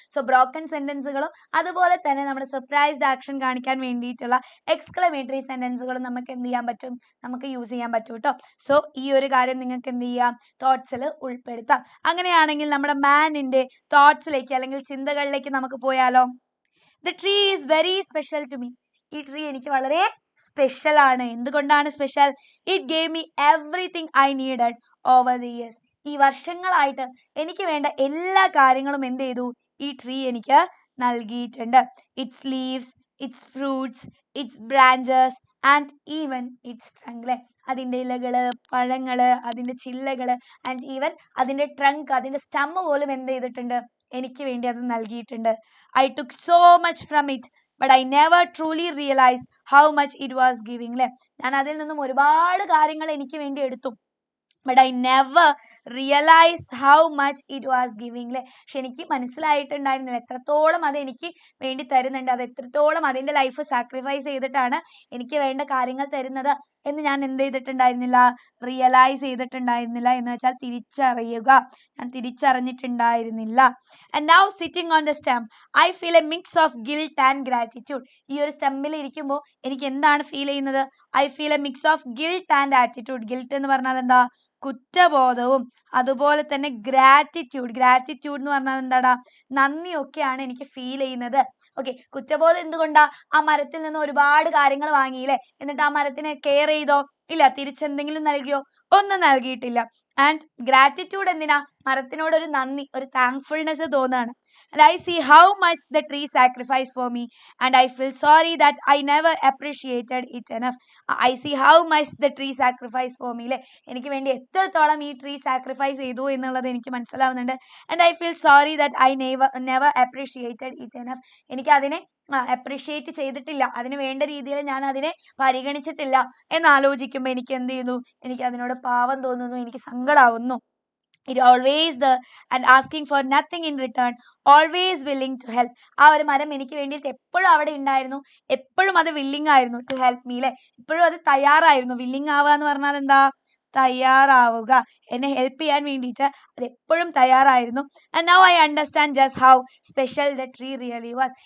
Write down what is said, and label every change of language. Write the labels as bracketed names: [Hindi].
[Malayalam] So broken സെന്റൻസുകളും അതുപോലെ തന്നെ നമ്മുടെ സർപ്രൈസ്ഡ് ആക്ഷൻ കാണിക്കാൻ വേണ്ടിയിട്ടുള്ള എക്സ്ക്ലമേറ്ററി സെന്റൻസുകളും നമുക്ക് എന്ത് ചെയ്യാൻ പറ്റും, നമുക്ക് യൂസ് ചെയ്യാൻ പറ്റും കേട്ടോ. സോ ഈ ഒരു കാര്യം നിങ്ങൾക്ക് എന്ത് ചെയ്യാം, തോട്ട്സിൽ ഉൾപ്പെടുത്താം. അങ്ങനെയാണെങ്കിൽ നമ്മുടെ മാനിന്റെ തോട്ട്സിലേക്ക് അല്ലെങ്കിൽ ചിന്തകളിലേക്ക് നമുക്ക് പോയാലോ. [English] The tree is very special to me. [Malayalam] ഈ ട്രീ എനിക്ക് വളരെ സ്പെഷ്യൽ ആണ്. എന്തുകൊണ്ടാണ് special? [English] It gave me everything I needed over the years. [Malayalam] ഈ വർഷങ്ങളായിട്ട് എനിക്ക് വേണ്ട എല്ലാ കാര്യങ്ങളും എന്ത് ചെയ്തു, ഈ ട്രീ എനിക്ക് നൽകിയിട്ടുണ്ട്. [English] Its leaves, its fruits, its branches and even its trunk. [Malayalam] അതിന്റെ ഇലകള്, പഴങ്ങള്, അതിന്റെ ചില്ലകള് ആൻഡ് ഈവൻ അതിന്റെ ട്രങ്ക്, അതിന്റെ സ്റ്റമ്മ് പോലും എന്ത് ചെയ്തിട്ടുണ്ട്, എനിക്ക് വേണ്ടി അത് നൽകിയിട്ടുണ്ട്. [English] I took so much from it but I never truly realized how much it was giving. [Malayalam] ഞാൻ അതിൽ നിന്നും ഒരുപാട് കാര്യങ്ങൾ എനിക്ക് വേണ്ടി എടുത്തു, [English] but I never realized how much it was giving. [Malayalam] പക്ഷെ എനിക്ക് മനസ്സിലായിട്ടുണ്ടായിരുന്നില്ല എത്രത്തോളം അത് എനിക്ക് വേണ്ടി തരുന്നുണ്ട്, അത് എത്രത്തോളം അതിന്റെ ലൈഫ് സാക്രിഫൈസ് ചെയ്തിട്ടാണ് എനിക്ക് വേണ്ട കാര്യങ്ങൾ തരുന്നത് എന്ന് ഞാൻ എന്ത് ചെയ്തിട്ടുണ്ടായിരുന്നില്ല, റിയലൈസ് ചെയ്തിട്ടുണ്ടായിരുന്നില്ല. എന്ന് വെച്ചാൽ തിരിച്ചറിയുക, ഞാൻ തിരിച്ചറിഞ്ഞിട്ടുണ്ടായിരുന്നില്ല. [English] And now sitting on the stem I feel a mix of guilt and gratitude. [Malayalam] ഈ ഒരു സ്റ്റെമ്മിൽ ഇരിക്കുമ്പോൾ എനിക്ക് എന്താണ് ഫീൽ ചെയ്യുന്നത്, [English] I feel a mix of guilt and attitude. [Malayalam] Guilt എന്ന് പറഞ്ഞാൽ എന്താ, കുറ്റബോധവും അതുപോലെ തന്നെ ഗ്രാറ്റിറ്റ്യൂഡ്. ഗ്രാറ്റിറ്റ്യൂഡ് എന്ന് പറഞ്ഞാൽ എന്താടാ, നന്ദിയൊക്കെയാണ് എനിക്ക് ഫീൽ ചെയ്യുന്നത്. ഓക്കെ, കുറ്റബോധം എന്തുകൊണ്ടാ, ആ മരത്തിൽ നിന്ന് ഒരുപാട് കാര്യങ്ങൾ വാങ്ങിയില്ലേ, എന്നിട്ട് ആ മരത്തിനെ കെയർ ചെയ്തോ? ഇല്ല. തിരിച്ചെന്തെങ്കിലും നൽകിയോ? ഒന്നും നൽകിയിട്ടില്ല. ആൻഡ് ഗ്രാറ്റിറ്റ്യൂഡ് എന്തിനാ, മരത്തിനോട് ഒരു നന്ദി, ഒരു താങ്ക്ഫുൾനെസ് തോന്നുകയാണ്. [English] And I see how much the tree sacrificed for me and I feel sorry that I never appreciated it enough. I see how much the tree sacrificed for me. [Malayalam] എനിക്ക് വേണ്ടി എത്രത്തോളം ഈ tree sacrifice ചെയ്തു എന്നുള്ളത് എനിക്ക് മനസ്സിലാവുന്നുണ്ട്. [English] and I feel sorry that I never appreciated it enough. [Malayalam] എനിക്ക് അതിനെ അപ്രീഷിയേറ്റ് ചെയ്തിട്ടില്ല, അതിന് വേണ്ട രീതിയിൽ ഞാൻ അതിനെ പരിഗണിച്ചിട്ടില്ല എന്നാലോചിക്കുമ്പോൾ എനിക്ക് എന്ത് ചെയ്യുന്നു, എനിക്ക് അതിനോട് പാവം തോന്നുന്നു, എനിക്ക് സങ്കടാവുന്നു. [English] It always there and asking for nothing in return, always willing to help. [Malayalam] ആ ഒരു മരം എനിക്ക് വേണ്ടിയിട്ട് എപ്പോഴും അവിടെ ഉണ്ടായിരുന്നു, എപ്പോഴും അത് willing ആയിരുന്നു [English] to help me. [Malayalam] എപ്പോഴും അത് തയ്യാറായിരുന്നു. willing ആവുക എന്ന് പറഞ്ഞാൽ എന്താ, തയ്യാറാവുക. എന്നെ ഹെൽപ്പ് ചെയ്യാൻ വേണ്ടിയിട്ട് അത് എപ്പോഴും തയ്യാറായിരുന്നു. [English] And now I understand just how special the tree really was.